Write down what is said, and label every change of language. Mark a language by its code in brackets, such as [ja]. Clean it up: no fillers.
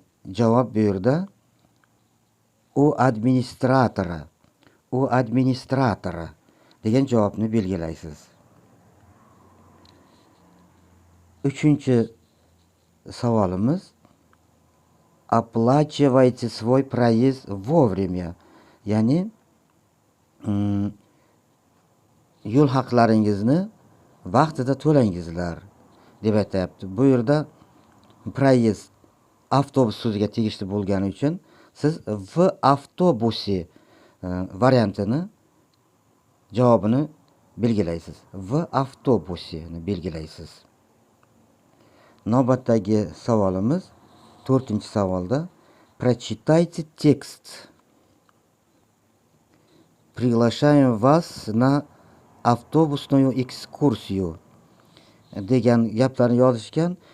[uz] Javob bu yerda u administratora degan javobni belgilaysiz. Uchinchi savolimiz: [ru] Оплачивайте свой проезд вовремя. [uz] Ya'ni yo'l haqlaringizni vaqtida to'langizlar deb aytayapti. Bu yerda проезд avtobus so'ziga tegishli bo'lgani uchun siz v avtobusi variantini javobini belgilaysiz. V avtobusini belgilaysiz. Navbatdagi savolimiz 4-savolda: [ru] Прочитайте текст. Приглашаем вас на автобусную экскурсию [uz] degan gaplarni yozishgan.